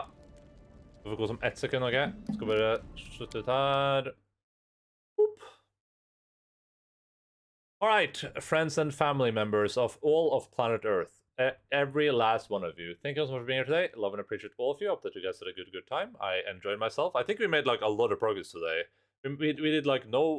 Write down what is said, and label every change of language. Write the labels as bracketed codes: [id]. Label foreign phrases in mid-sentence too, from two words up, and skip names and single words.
[no] Vi får gå som 1 sekund, ok? Skal bare slutte ut her. Boop. [en] Alright, friends and family members of all of planet Earth. Every last one of you. Thank you so much for being here today. Love and appreciate all of you. Hope that you guys had a good time. I enjoyed myself. I think we made like a lot of progress today. We did like no...